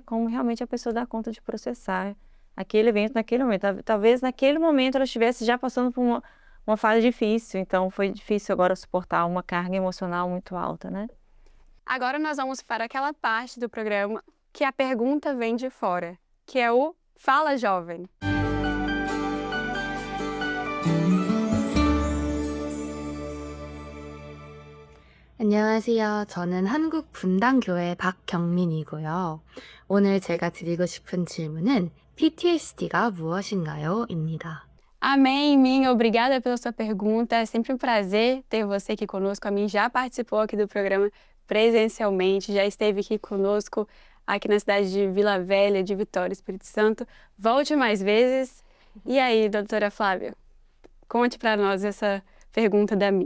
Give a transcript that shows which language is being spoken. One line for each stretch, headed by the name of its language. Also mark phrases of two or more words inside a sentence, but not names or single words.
Portuguese: Como realmente a pessoa dá conta de processar aquele evento naquele momento. Talvez naquele momento ela estivesse já passando por uma fase difícil, então foi difícil agora suportar uma carga emocional muito alta, né? Agora nós vamos para aquela parte do programa que a pergunta vem de fora, que é o Fala Jovem.
Korean: 안녕하세요. 저는 한국 분당교회 박경민이고요. 오늘 제가 드리고 싶은 질문은 PTSD가 무엇인가요? 입니다.
Portuguese: Amém, Minha. Obrigada pela sua pergunta. É sempre um prazer ter você aqui conosco. A mim já participou aqui do programa presencialmente, já esteve aqui conosco aqui na cidade de Vila Velha, de Vitória, Espírito Santo. Volte mais vezes. E aí, doutora Flávia, conte para nós essa pergunta da mim.